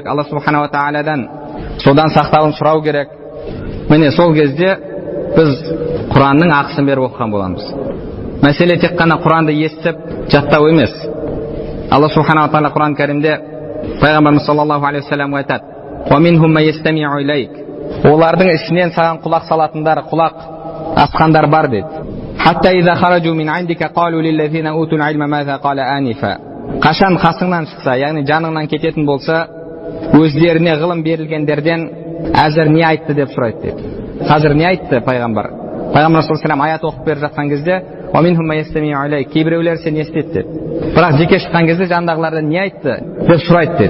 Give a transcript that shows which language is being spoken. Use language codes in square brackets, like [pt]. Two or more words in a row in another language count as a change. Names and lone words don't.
[kk] Алла субханала тағаладан содан сақтауын сұрау керек. Міне сол кезде біз Құранның ақысын беріп оқыған боламыз. Мәселе тек қана Құранды естіп жаттау емес. Алла субханала тағала Құран кәрімде пайғамбарымыз [ar] صلى الله عليه وسلم [kk] айтады: [ar] "ومنهم من يستمع إليك." [kk] Олардың ішінен саған құлақ салатындар, құлақ асқандар бар дейді. [ar] "حتى إذا خرجوا من عندك قالوا للذين أوتوا العلم ماذا قال آنفا." [kk] Қашан қасыңнан шықса, яғни жаныңнан кететін болса, өздеріне ғылым берілгендерден әзір не айтты деп сұрайды дейді. Қазір не айтты пайғамбар? Пайғамбар [ar] صلى الله عليه [kk] айат оқып беріп жатқан кезде кейбіреулер сен естеді деді. Бірақ жеке шыққан кезде жандағылардан не айтты деп сұрайды деді.